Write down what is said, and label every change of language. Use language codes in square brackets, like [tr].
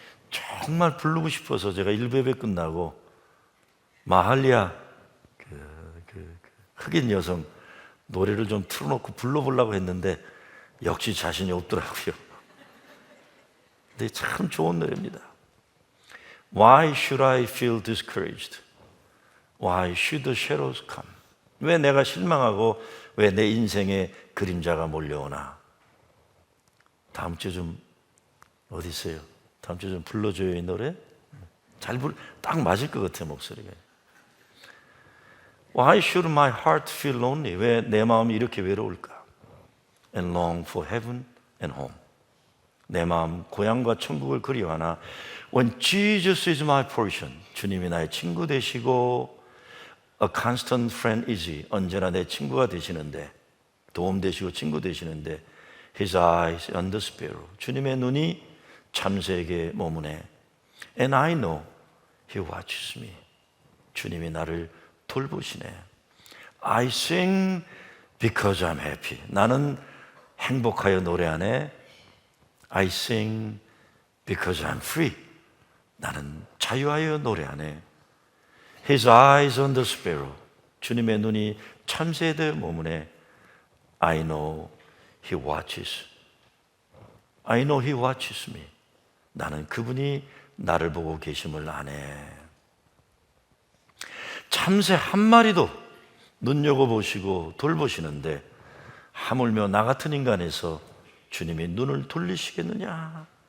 [ko] 정말 부르고 싶어서 제가 1배배 끝나고 마할리아 흑인 여성 노래를 좀 틀어놓고 불러보려고 했는데 역시 자신이 없더라고요. 근데 참 좋은 노래입니다. [en] Why should I feel discouraged? Why should the shadows come? [ko] 왜 내가 실망하고 왜 내 인생에 그림자가 몰려오나? 다음 주에 좀 어디 있어요? 다음 주에 좀 불러줘요 이 노래? 딱 맞을 것 같아요 목소리가. [en] Why should my heart feel lonely? [ko] 왜 내 마음이 이렇게 외로울까? [en] And long for heaven and home. [ko] 내 마음 고향과 천국을 그리워하나? [en] When Jesus is my portion, [ko] 주님이 나의 친구 되시고 [en] A constant friend is he. [ko] 언제나 내 친구가 되시는데 도움 되시고 친구 되시는데 [en] His eyes on the sparrow. [ko] 주님의 눈이 참새에게 머무네. [en] And I know He watches me. [ko] 주님이 나를 돌보시네. [en] I sing because I'm happy. [ko] 나는 행복하여 노래하네. [en] I sing because I'm free. [ko] 나는 자유하여 노래하네. [en] His eyes on the sparrow. [ko] 주님의 눈이 참새에 대해 머무네. [en] I know He watches. I know He watches me. [ko] 나는 그분이 나를 보고 계심을 아네. 참새 한 마리도 눈여겨보시고 돌보시는데 하물며 나 같은 인간에서 주님이 눈을 돌리시겠느냐.